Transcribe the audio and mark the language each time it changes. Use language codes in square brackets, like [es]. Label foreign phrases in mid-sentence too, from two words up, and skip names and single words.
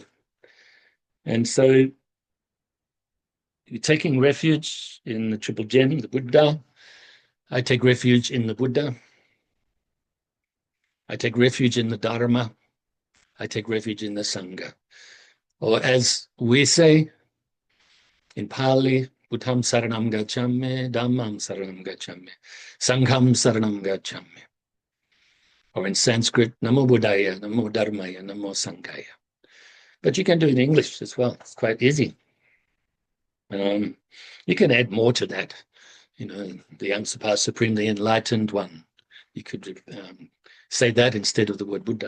[en] And so you're taking refuge in the triple gem, the Buddha. I take refuge in the Buddha. I take refuge in the Dharma. I take refuge in the Sangha. Or as we say in Pali, [pi] Buddham saranam gacchami, Dhammam saranam gacchami, Sangham saranam gacchami. [en] Or in Sanskrit, [sa] Namo Buddhaya, Namo Dharmaya, Namo Sanghaya. [en] But you can do it in English as well. It's quite easy. You can add more to that. The unsurpassed supreme, the enlightened one. You could say that instead of the word Buddha.